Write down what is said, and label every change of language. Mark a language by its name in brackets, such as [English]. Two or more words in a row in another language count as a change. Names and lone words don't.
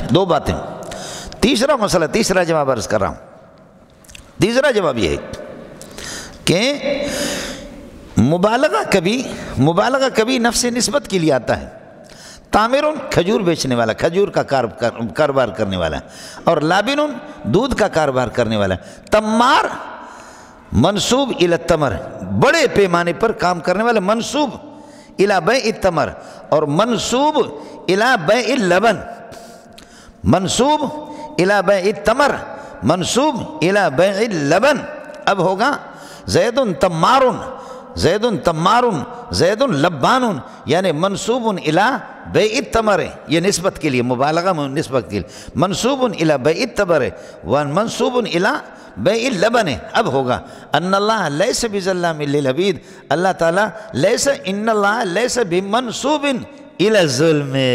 [Urdu] دو باتیں، تیسرا مسئلہ، تیسرا جواب عرض کر رہا ہوں، تیسرا جواب یہ ہے کہ مبالغہ کبھی نفس نسبت کے لیے آتا ہے، تامرن کھجور بیچنے والا، کھجور کا کاروبار کرنے والا، اور لابن دودھ کا کاروبار کرنے والا، تمار [Arabic] منصوب الی التمر، [Urdu] بڑے پیمانے پر کام کرنے والا، [Arabic] منصوب الی بیع التمر، [Urdu] اور [Arabic] منصوب الی بیع اللبن، منصوب الی بیع التمر، منصوب الی بیع اللبن، [Urdu] اب ہوگا [Arabic] زید تمار، زید تمار، زید لبان، [Urdu] یعنی [Arabic] منصوب الی بیع التمر، [Urdu] یہ نسبت کے لیے مبالغہ میں نسبت کے لیے، [Arabic] منصوب الی بیع التمر ومنصوب الی بیع اللبن، [Urdu] اب ہوگا [Arabic] ان اللہ لیس بظلام للعبید، [Urdu] اللہ تعالیٰ لیس، [Arabic] ان اللہ لیس بمنصوب الی الظلم،